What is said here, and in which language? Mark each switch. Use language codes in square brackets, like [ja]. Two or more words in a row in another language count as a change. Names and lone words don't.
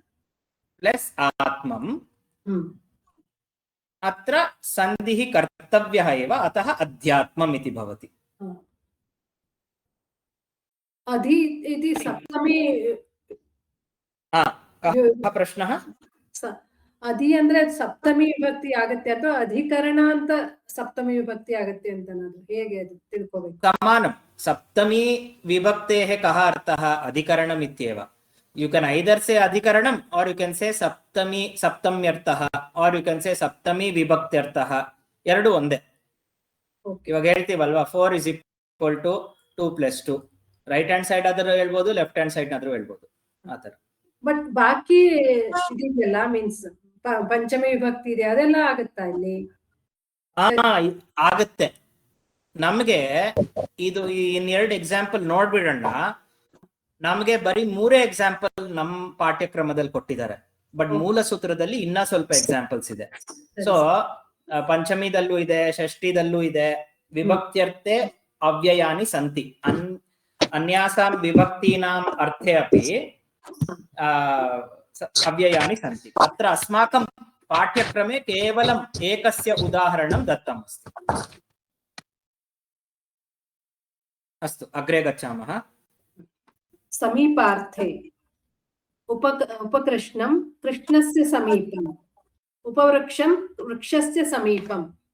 [sa] अत्र सन्धिः कर्तव्यः एव, अतः अध्यात्मम् इति भवति। अधि इति सप्तमी कः प्रश्नः? [kn] अधि ಅಂದ್ರೆ ಸಪ್ತಮಿ ವಿಭಕ್ತಿ ಆಗತ್ತೆ ಅಥವಾ ಅಧಿಕರಣಾಂತ ಸಪ್ತಮಿ ವಿಭಕ್ತಿ ಆಗತ್ತೆ ಅಂತ ನಾನು ಹೇಗೆ ಅದು ತಿಳ್ಕೋಬೇಕು? ಸಮಾನಂ. [sa] ಸಪ್ತಮಿ ವಿಭಕ್तेः कः अर्थः? अधिकरणम् इत्येव. [en] You can either say अधिकरणम् or you can say ಸಪ್ತಮ್ಯರ್ಥः or you can say [sa] ಸಪ್ತಮಿ ವಿಭಕ್ತ್ಯರ್ಥः. [kn] ಎರಡು ಒಂದೇ. ಇವಾಗ ಹೇಳ್ತೀವಲ್ವಾ [en] 4 is equal to 2 plus 2. right hand side [kn] ಆದ್ರೂ ಹೇಳ್ಬೋದು, [en] left hand side [kn] ಆದ್ರೂ ಹೇಳ್ಬೋದು. ಆತರ. ಬಟ್ ಬಾಕಿ ಇದೆಲ್ಲ ಮೀನ್ಸ್ ಪಂಚಮಿ ವಿಭಕ್ತಿ ಇದೆ, ಅದೆಲ್ಲ ಆಗುತ್ತಾ ಇಲ್ಲಿ? ಆಗುತ್ತೆ. ನಮ್ಗೆ ಇದು ಇನ್ನೆರಡು ಎಕ್ಸಾಂಪಲ್ ನೋಡ್ಬಿಡೋಣ. ನಮ್ಗೆ ಬರೀ 3 ಎಕ್ಸಾಂಪಲ್ ನಮ್ ಪಾಠ್ಯಕ್ರಮದಲ್ಲಿ ಕೊಟ್ಟಿದ್ದಾರೆ. ಬಟ್ ಮೂಲ ಸೂತ್ರದಲ್ಲಿ ಇನ್ನ ಸ್ವಲ್ಪ ಎಕ್ಸಾಂಪಲ್ಸ್ ಇದೆ. ಸೊ ಪಂಚಮಿದಲ್ಲೂ ಇದೆ, ಷಷ್ಠಿದಲ್ಲೂ ಇದೆ. [sa] ವಿಭಕ್ತ್ಯರ್ಥೆ ಅವ್ಯಯಾನಿ ಸಂತಿ. ಅನ್ಯಾಸಾಂ ವಿಭಕ್ತೀನಾಂ ಅರ್ಥೆ ಅಪಿ ಅವ್ಯयानि सन्ति। अत्र अस्माकं पाठ्यक्रमे केवलम् एकस्य उदाहरणं दत्तम् अस्ति। अस्तु, अग्रे गच्छामः। समीपार्थे उपकृष्णं कृष्णस्य समीपम्, उपवृक्षं वृक्षस्य समीपम्।